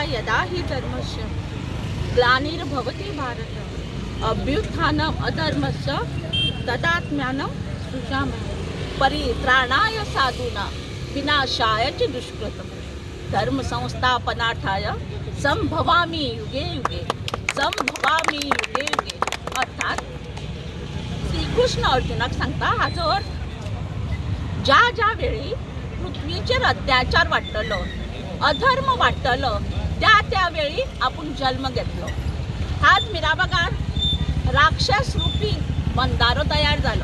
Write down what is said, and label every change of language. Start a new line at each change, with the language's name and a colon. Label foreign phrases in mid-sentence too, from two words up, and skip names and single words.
Sanskrit: यदा हि धर्मस्य ग्लानिर्भवति भारत अभ्युत्थानम् अधर्मस्य तदात्म्यानं सृजामि परित्राणाय साधूनां विनाशाय च दुष्कृतम् धर्म संस्थापनार्थाय संभवामि युगे युगे संभवामि युगे युगे।
Konkani: अर्थात श्रीकृष्ण अर्जुनाक सांगता हाजो अर्थ ज्या ज्या वेळी पृथ्वीचेर अत्याचार वाडटलो अधर्म वाडटलो त्या त्या वेळी आपण जन्म घेतलो। आज मिराबागार राक्षस रूपी बंधारो तयार जालो।